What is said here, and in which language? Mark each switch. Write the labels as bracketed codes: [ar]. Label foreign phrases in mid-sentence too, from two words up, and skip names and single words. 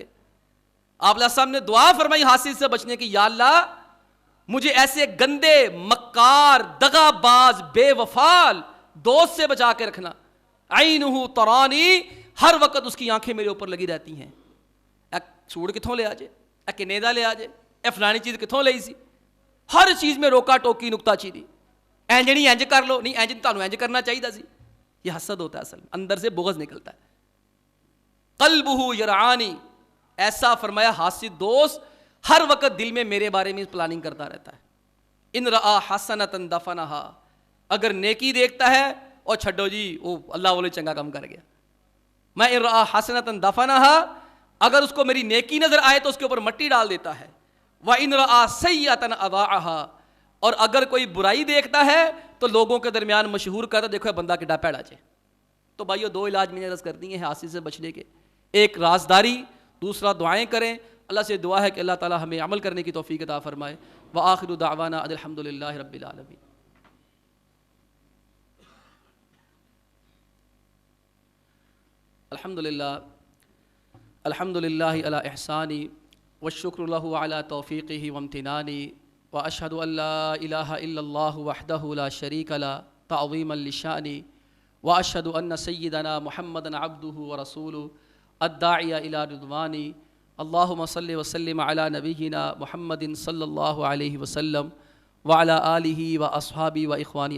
[ur] آپ [ar] علیہ السلام [ur] نے دعا فرمائی حاسد سے بچنے کی, یا اللہ مجھے ایسے گندے مکار دغا باز بے وفال دوست سے بچا کے رکھنا. [ar] عینہ ترانی, [ur] ہر وقت اس کی آنکھیں میرے اوپر لگی رہتی ہیں. [pa] اے سوٹ کتھوں لے آ جائے, اے کنیدا لے آ جائے, اے فلانی چیز کتھوں لئی سی. [ur] ہر چیز میں روکا ٹوکی نکتہ چینی. [pa] اینج نہیں اینج کر لو, نہیں اینج تانوں اینج کرنا چاہیے سی. [ur] یہ حسد ہوتا ہے اصل میں, اندر سے بغض نکلتا ہے. [ar] قلبہ یرعانی. [ur] ایسا فرمایا حاسد دوست ہر وقت دل میں میرے بارے میں پلاننگ کرتا رہتا ہے. [ar] ان رآ حسنۃ دفنہا. [ur] اگر نیکی دیکھتا ہے اور [pa] چھڈو جی [ur] وہ اللہ والے چنگا کام کر گیا. میں [ar] ان رآ حسنۃ دفنہا, [ur] اگر اس کو میری نیکی نظر آئے تو اس کے اوپر مٹی ڈال دیتا ہے. [ar] وَإِن رَآ سَيِّئَةً أَضَاعَهَا. [ur] اور اگر کوئی برائی دیکھتا ہے تو لوگوں کے درمیان مشہور کرتا, دیکھو [pa] بندہ کڈا پیڑا جے. [ur] تو بھائیو دو علاج میں نے عرض کر دی ہیں حاسد سے بچنے کے. ایک رازداری, دوسرا دعائیں کریں. اللہ سے دعا ہے کہ اللہ تعالی ہمیں عمل کرنے کی توفیق عطا فرمائے. [ar] وآخر دعوانا الحمد للہ رب العالمین. الحمد للہ علی احسانی والشکر لہ علی توفیقہ وامتنانی. واشہد ان لا الہ الا اللہ وحدہ لا شریک لہ تعظیما لشأنہ. واشہد ان سیدنا محمدا عبدہ ورسولہ الداعی الی رضوانہ. اللہم صلی وسلم علی نبینا محمد صلی اللہ علیہ وسلم وعلی آلہ واصحابہ واخوانی.